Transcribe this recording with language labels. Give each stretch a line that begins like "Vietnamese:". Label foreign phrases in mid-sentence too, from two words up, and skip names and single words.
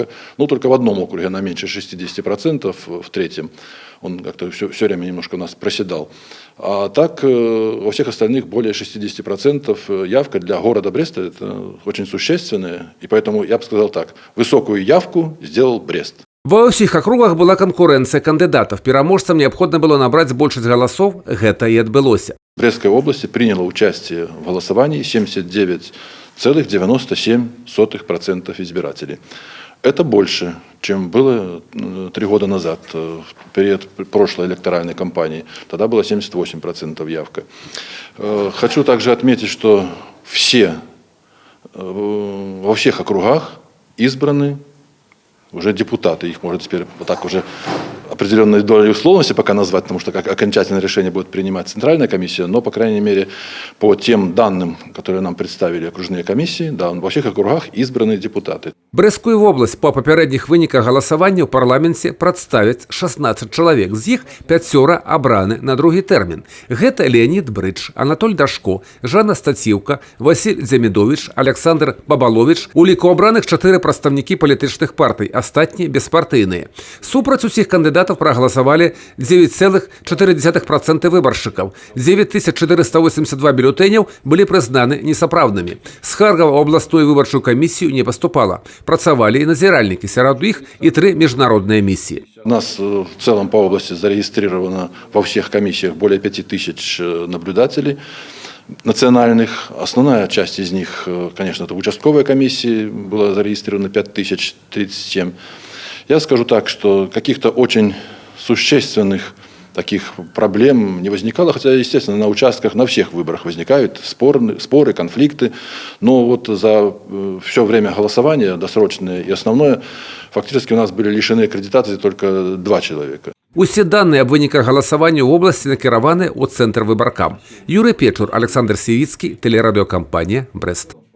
Russian: Но только в одном округе она меньше 60%, в третьем. Он как-то все время немножко у нас проседал. А так во всех остальных более 60% явка для города Бреста – это очень существенная. И поэтому я бы сказал так, высокую явку сделал Брест.
Belarusian: Ва ўсіх акругах была канкурэнцыя кандыдатаў. Пераможцам неабходна было набраць большасць галасоў, гэта і адбылося.
Russian: В Брестской области приняло участие в голосовании 79,97% избирателей. Это больше, чем было 3 года назад, в период прошлой электоральной кампании. Тогда было 78% явка. Хочу также отметить, что во всех округах избраны уже депутаты. Их можно теперь вот так уже определенной долей условности пока назвать, потому что как окончательное решение будет принимать Центральная комиссия, но, по крайней мере, по тем данным, которые нам представили окружные комиссии, да, во всех округах избраны депутаты.
Belarusian: Брэсцкую вобласць па папярэдніх выніках галасавання ў парламенце прадставяць 16 чалавек. З іх 5 абраны на другі тэрмін. Гэта Леонид Брыдж, Анатоль Дашко, Жанна Стаціўка, Васіль Дзямідовіч, Александр Бабаловіч. У ліку абраных 4 прадстаўнікі палітычных партый, астатнія беспартыйныя. Супраць усіх кандыдатаў прагаласавалі 9,4% выбаршчыкаў. 9482 бюлетэняў былі прызнаны несапраўднымі. Скарга ў абласную выбарчую камісію не паступала. Працавалі і назіральнікі, сярод іх і 3
Russian: международные миссии. У нас в целом по области зарегистрировано во всех комиссиях более 5000 наблюдателей национальных. Основная часть из них, конечно, это в участковой комиссии, было зарегистрировано 5037. Я скажу так, что каких-то очень существенных таких проблем не возникало, хотя, естественно, на участках, на всех выборах возникают споры, конфликты, но вот за все время голосования, досрочное и основное, фактически у нас были лишены аккредитации только 2 человека.
Belarusian: Усе данные аб выніках галасавання ў обласці накіраваны ў цэнтр выбаркам.
Russian: Юрый Печур, Александр Сівіцкі, телерадиокомпания «Брест».